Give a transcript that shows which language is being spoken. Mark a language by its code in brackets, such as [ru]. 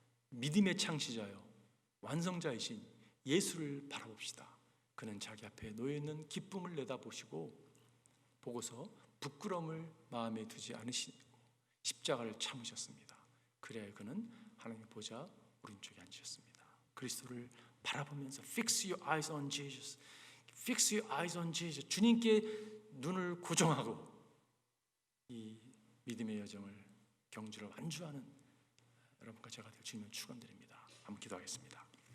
[ko] 믿음의 창시자요 완성자이신 예수를 바라봅시다. 그는 자기 앞에 놓여있는 기쁨을 내다보시고 보고서 부끄러움을 마음에 두지 않으시고 십자가를 참으셨습니다. 그래야 그는 하나님의 보좌 오른쪽에 앉으셨습니다. 그리스도를 바라보면서 [en] Fix your eyes on Jesus. Fix your eyes on Jesus. [ko] 주님께 눈을 고정하고 이 믿음의 여정을 경주를 완주하는 여러분과 제가 될 주님을 축원드립니다. 한번 기도하겠습니다.